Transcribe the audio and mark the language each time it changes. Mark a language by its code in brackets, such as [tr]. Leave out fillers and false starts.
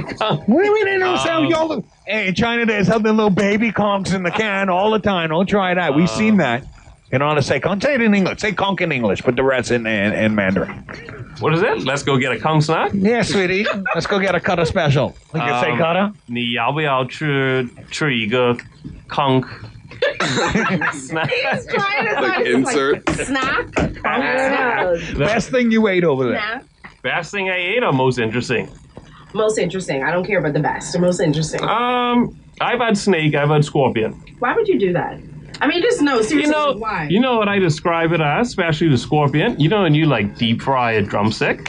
[en] What do you mean they don't sell y'all? Hey, in China, there's something little baby conchs in the can all the time. Don't try that. We've seen that. You know how to say conch? Say it in English. Say conch in English, but the rest in Mandarin. What is it? Let's go get a kung snack. Yeah, sweetie. Let's go get a cutter special. You can say cutter? [zh] 你要不要吃一个 [en] kung snack? He's trying to Like insert. snack. Best thing you ate over there. Snack. Best thing I ate or most interesting? Most interesting. I don't care about the best. The most interesting. I've had snake. I've had scorpion. Why would you do that? I mean, just no. Seriously, why? You know what I describe it as, especially the scorpion. When you like deep fry a drumstick.